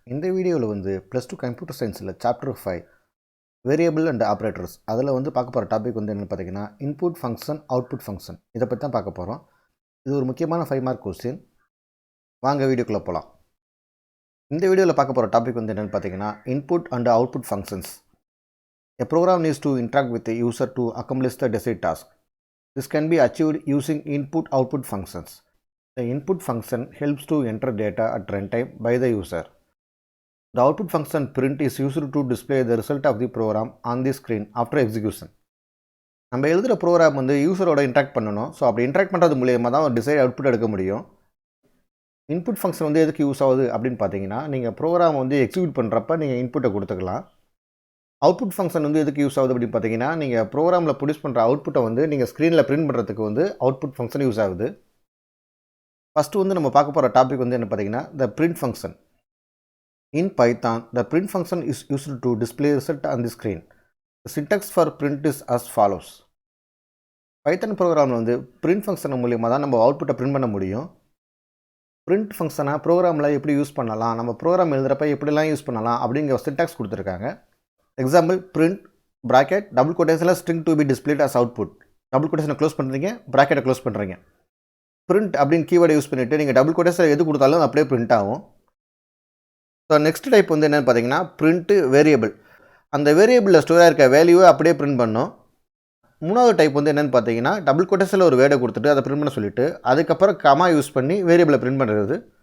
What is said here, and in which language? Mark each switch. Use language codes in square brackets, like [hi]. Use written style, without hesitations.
[ta] இந்த வீடியோவில் plus two computer சயின்ஸில் சாப்டர் 5 வேரியபிள் அண்ட் ஆப்ரேட்டர்ஸ் அதில் பார்க்க போகிற டாபிக் என்னென்னு பார்த்தீங்கன்னா இன்புட் ஃபங்க்ஷன் அவுட்புட் ஃபங்க்ஷன் இதை பற்றி தான் பார்க்க போகிறோம். இது ஒரு முக்கியமான 5 மார்க் கொஸ்டின். வாங்க வீடியோக்குள்ளே போகலாம். இந்த வீடியோவில் பார்க்க போகிற டாபிக் என்னென்னு பார்த்தீங்கன்னா input and output functions. [en] A program needs to interact with the user to accomplish the desired task. This can be achieved using input-output functions. The input function helps to enter data at runtime by the user. The output function print is used to display the result of the program on the screen after execution. [ta] நம்ம எழுதுகிற program யூசரோட interact பண்ணணும். So அப்படி interact பண்ணுறது மூலியமாக தான் ஒரு decide output எடுக்க முடியும். இன்புட் ஃபங்க்ஷன் எதுக்கு யூஸ் ஆகுது அப்படின்னு பார்த்தீங்கன்னா, நீங்கள் ப்ரோக்ராம் எக்ஸிக்யூட் பண்ணுறப்ப நீங்கள் இன்புட்டை கொடுத்துக்கலாம். அவுட்புட் ஃபங்க்ஷன் எதுக்கு யூஸ் ஆகுது அப்படின்னு பார்த்தீங்கன்னா, நீங்கள் ப்ரோக்ராமில் ப்ரொடியூஸ் பண்ணுற அவுட்புட்டை நீங்கள் ஸ்க்ரீனில் பிரிண்ட் பண்ணுறதுக்கு அவுட்புட் ஃபங்க்ஷன் யூஸ் ஆகுது. ஃபஸ்ட்டு நம்ம பார்க்க போகிற டாபிக் என்ன பார்த்தீங்கன்னா [en] the print function. In Python, the print function is used to display result on the screen. The syntax for print is as follows. [ta] Python ப்ரோக்ராமில் print function மூலியமாக தான் நம்ம அவுட்புட்டை பிரிண்ட் பண்ண முடியும். print ஃபங்க்ஷனை ப்ரோக்ராமில் எப்படி யூஸ் பண்ணலாம், நம்ம ப்ரோக்ராம் எழுதுகிறப்ப எப்படிலாம் யூஸ் பண்ணலாம் அப்படிங்கிற சின்டாக்ஸ் கொடுத்துருக்காங்க. Example print bracket double கோட்டேஷனில் [en] string to be displayed as output. [ta] Double கோட்டேஷனை close பண்ணுறீங்க, ப்ராக்கெட்டை க்ளோஸ் பண்ணுறீங்க. பிரிண்ட் அப்படின்னு கீவேர்டை யூஸ் பண்ணிவிட்டு நீங்கள் டபுள் கோட்டேஷன் எது கொடுத்தாலும் அப்படியே பிரிண்ட் ஆகும். ஸோ நெக்ஸ்ட் டைப் என்னென்னு பார்த்தீங்கன்னா பிரிண்ட்டு வேரியபிள். அந்த வேரியபிளில் ஸ்டோராக இருக்க வேல்யூவை அப்படியே பிரிண்ட் பண்ணோம். மூணாவது டைப் என்னென்னு பார்த்தீங்கன்னா டபுள் கோட்டேஷனில் ஒரு வேர்டை கொடுத்துட்டு அதை பிரிண்ட் பண்ண சொல்லிவிட்டு அதுக்கப்புறம் கமா யூஸ் பண்ணி வேரியபிளை பிரிண்ட் பண்ணுறது.